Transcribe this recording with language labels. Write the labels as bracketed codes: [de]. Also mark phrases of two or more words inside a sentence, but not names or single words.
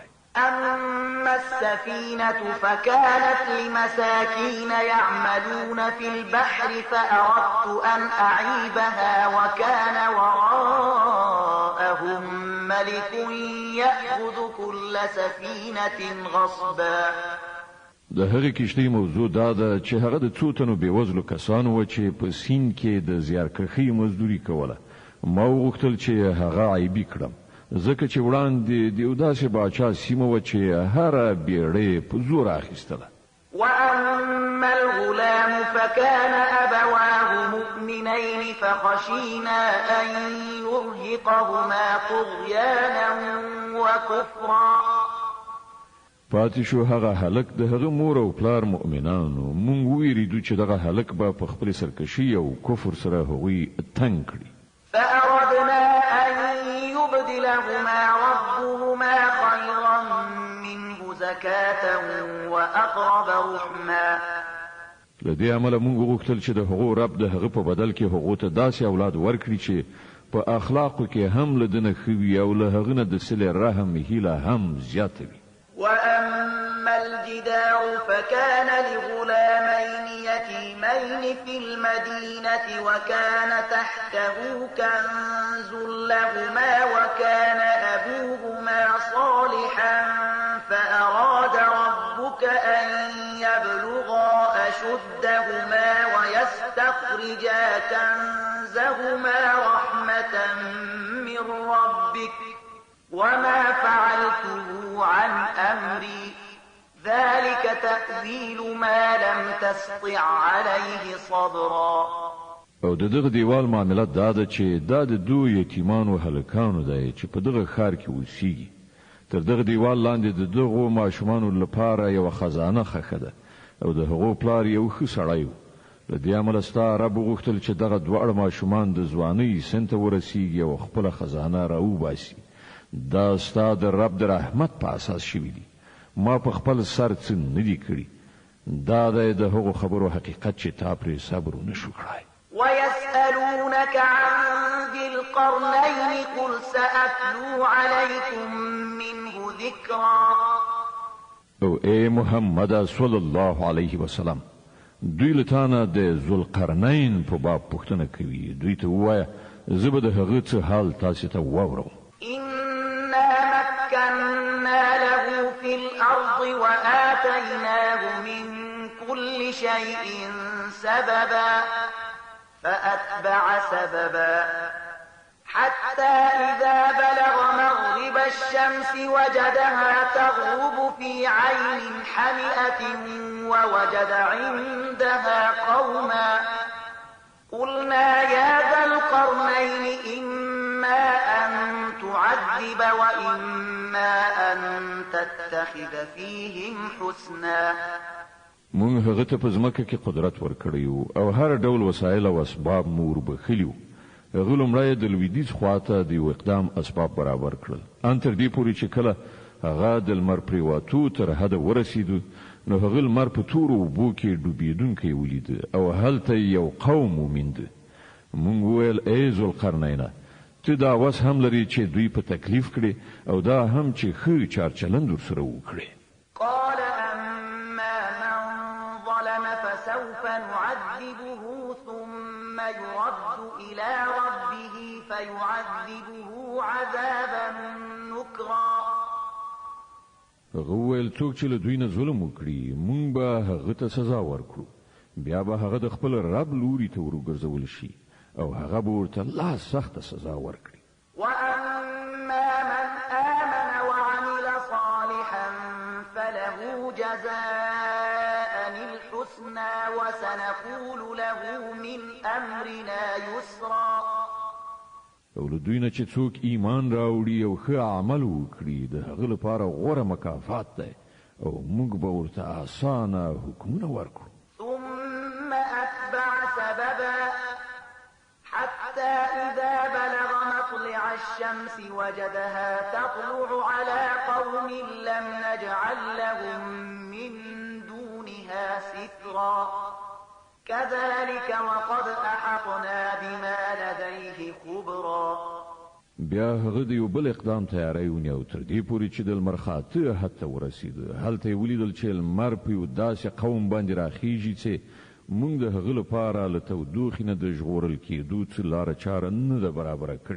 [ar] أما السفينة فكانت لمساكين يعملون في البحر فأردت أن أعيبها وكان وراءهم ملك يأخذ كل سفينة غصبا. [ps] د هغې کښتۍ موضوع دا ده چې هغه د څو تنو بېوزلو کسانو وه چې په سیند کې د زیارکښۍ مزدوري کوله. ما وغوښتل چې هغه عیبي کړم ځکه چې وړاندې د یو داسې باچا سیمه وه چې هره بیړۍ په زور اخیستله. [ar] وأما الغلام فكان أبواه مؤمنين فخشينا أن يرهقهما طغيانا وكفرا. [ps] پاتې شو هغه هلک د هغه مور او پلار مؤمنانو. مونږ ویریدو چې دغه هلک به په خپلې سرکشي او کفر سره هغوی تنګ کړي. [ar] فأردنا أن يبدلهما ربهما خيرا منه زكاة وأقرب رحما. [ps] لدې عمله مونږ غوښتل چې د هغو رب د هغه په بدل کې هغو ته داسې اولاد ورکړي چې په اخلاقو کې هم له ده نه ښه وي او له هغه نه د صلې رحم هیله هم زیاته وي. [ar] وأما الجدار فكان لغلامين يتيمين في المدينة وكان تحته كنز لهما وكان أبوهما صالحا فأراد ربك أن يبلغا أشدهما ويستخرجا كنزهما رحمة من ربك وما فعلته عن أمري ذلك تأويل ما لم تستطع عليه صبرا. [ps] او دغه دیوال معاملات دا ده چې دا د دوه یتیمانو هلکانو دی چې په دغه ښار کې اوسېږي. تر دغه دیوال لاندې د دغو ماشومانو لپاره یوه خزانه ښخه ده او د هغو پلار یو ښه سړی و. له دې امله ستا رب وغوښتل چې دغه دواړه ماشومان د ځوانۍ سن ته ورسېږي او خپله خزانه راوباسي. دا ستا د رب د رحمت په اساس شوي دي. ما په خپل سر څه نه دي کړي. دا دی د هغو خبرو حقیقت چې تا پرې صبر ونه شو کړی. [ar] ويسألونك عن ذي القرنين قل سأتلو عليكم منه ذكرا. [ps] او اے محمد [ar] صلی الله علیه وسلم [ps] دوی له تانه د ذوالقرنین په باب پوښتنه کوي. دوی ته ووایه زه به د هغه څه حال تاسې ته واورم. [ar] مكنا له في الأرض وآتيناه من كل شيء سببا فأتبع سببا حتى إذا بلغ مغرب الشمس وجدها تغرب في عين حمئة ووجد عندها قوما قلنا يا ذا القرنين تعذب وإما أن تتخذ فيهم حسنا. [ps] مونږ هغه ته په ځمکه کې قدرت ورکړیو او هر ډول وسایل او اسباب مور بخلیو. هغه لومړی د لویدیځ خواته د یو اقدام اسباب برابر کړل، ان تر دې پورې چې کله هغه د لمر پریواتو تر حد ورسېدو نو هغه لمر په تورو اوبو کې ډوبېدونکی ولید او هلته یو قوم وموند. مونږ ویل ای ذوالقرنین، ته دا وس هم لري چې دوی په تکلیف کړي او دا هم چې ښه چارچلند ورسره وکړي. [ar] قال أما من ظلم فسوف نعذبه ثم يرد إلى ربه فيعذبه عذابا نكرا. [ps] هغه ویل څوک چې له دوی نه ظلم وکړي مونږ به هغه ته سزا ورکړو، بیا به هغه د خپل رب لوري ته ورګرځول شي او هغه به ورته لا سخت سزا ورکړي. [ar] وأما من آمن وعمل صالحا فله جزاء الحسنى وسنقول له من أمرنا يسرا. [ps] او له دوی نه چې څوک ایمان راوړي او ښه عمل وکړي د هغه لپاره غوره مکافات دی او موږ به ورته اسانه حکمونه ورکړو. [ar] ثم أتبع سببا حتى إذا بلغ مطلع الشمس وجدها تطلع على قوم لم نجعل لهم من دونها سترا. كذلك وقد أحطنا بما لديه خبرا. [ps] بیا هغه د یو بل اقدام تیاری ونیو تر دې پورې چې د لمر خاته حتی ورسېد. هلته یې ولیدل چې لمر په یو داسې قوم باندې راخیږي چې مونږ د هغه لپاره له تودوخې نه د ژغورل کېدو څه لاره چاره نه ده برابره کړې.